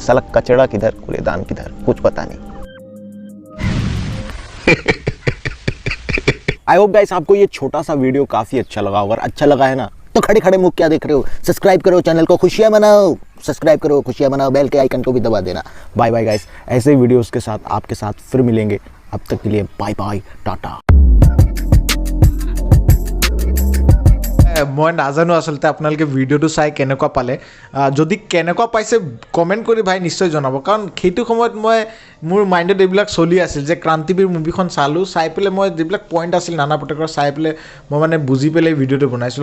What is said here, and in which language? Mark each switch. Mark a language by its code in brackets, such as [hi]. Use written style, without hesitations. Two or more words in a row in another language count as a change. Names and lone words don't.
[hi] साला कचड़ा किधर कूड़ेदान किधर, कुछ पता नहीं। [en] I hope guys [hi] आपको ये छोटा सा वीडियो काफी अच्छा लगा होगा। अच्छा लगा है ना, तो खड़े खड़े मुंह क्या देख रहे हो, सब्सक्राइब करो चैनल को, खुशियां मनाओ, सब्सक्राइब करो, खुशियां मनाओ, बेल के आइकन को भी दबा देना। [en] bye bye guys, [hi] ऐसे वीडियोस के साथ आपके साथ फिर मिलेंगे। अब तक के लिए [en] bye bye, [hi] टाटा। [as] মই নাজানো আচলতে আপোনালোকে ভিডিঅ'টো চাই কেনেকুৱা পালে। যদি কেনেকুৱা পাইছে কমেণ্ট কৰি ভাই নিশ্চয় জনাব, কাৰণ সেইটো সময়ত মোৰ মাইণ্ডত এইবিলাক চলি আছিল যে ক্ৰান্তিবীৰ মুভিখন চালোঁ, চাই পেলাই মই যিবিলাক পইণ্ট আছিল নানা পটেকাৰ চাই পেলাই মই মানে বুজি পেলাই ভিডিঅ'টো বনাইছিলোঁ।